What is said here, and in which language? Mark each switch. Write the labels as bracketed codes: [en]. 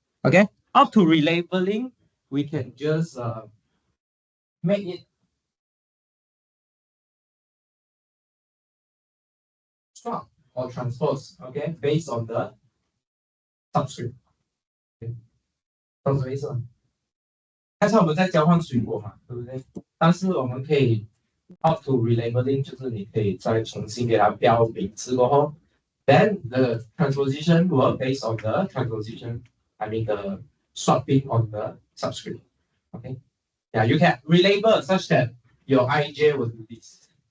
[en] Okay, up to relabeling, we can just make it swap or transpose, okay, based on the subscript. [zh] Okay. 懂什么意思吗？刚才我们在交换水果嘛，对不对？但是我们可以 [en] up to relabeling， [zh] 就是你可以再重新给它标名字过后 ， [en] then the transposition will based on the transposition, the swapping on the subscript. Okay, yeah, you can relabel such that your IJ will do this.